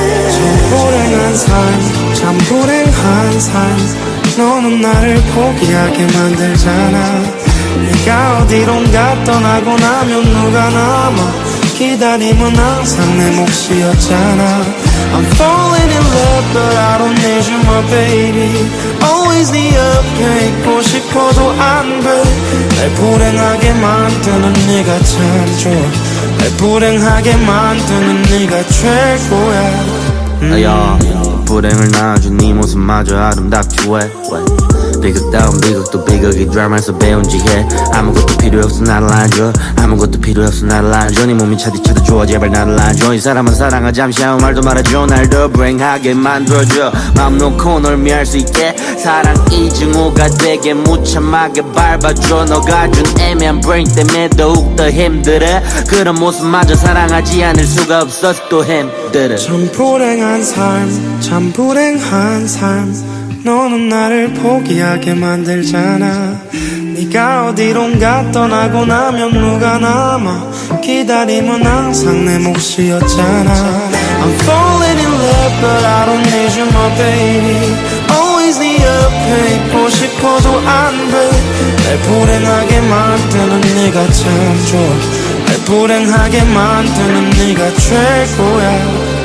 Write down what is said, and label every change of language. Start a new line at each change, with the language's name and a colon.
Korean: 참 불행한 삶 참 불행한 삶. 너는 나를 포기하게 만들잖아. 네가 어디론가 떠나고 나면 누가 남아. 기다림은 항상 내 몫이었잖아.
English: I'm falling in love but I don't need you my baby.
Korean: Always 네 옆에 있고 싶어도 안 돼. 날 불행하게 만드는 네가 참 좋아. 날 불행하게 만드는 네가 최고야. 야, 불행을 낳아준 네 모습마저 아름답지 왜 비극다운 비극도 비극이 드라마에서 배운 지혜. 아무것도 필요 없어 나를 안줘. 아무것도 필요 없어 나를 안줘. 네 몸이 차디차디 좋아 제발 나를 안줘. 이 사람은 사랑하지 잠시 아무 말도 말아줘. 날 더 불행하게 만들어줘. 마음 놓고 널 미할 수 있게 사랑이 증오가 되게 무참하게 밟아줘. 너가 준 애매한 브레인 때문에 더욱 더 힘들어. 그런 모습마저 사랑하지 않을 수가 없어서 또 힘들어. 참 불행한 삶 참 불행한 삶. 너는 나를 포기하게 만들잖아. 네가 어디론가 떠나고 나면 누가 남아. 기다림은 항상 내 몫이었잖아.
English: I'm falling in love but I don't need you my baby.
Korean: Always 네 옆에 있고 싶어도 안 돼. 날 불행하게 만드는 네가 참 좋아. 날 불행하게 만드는 네가 최고야.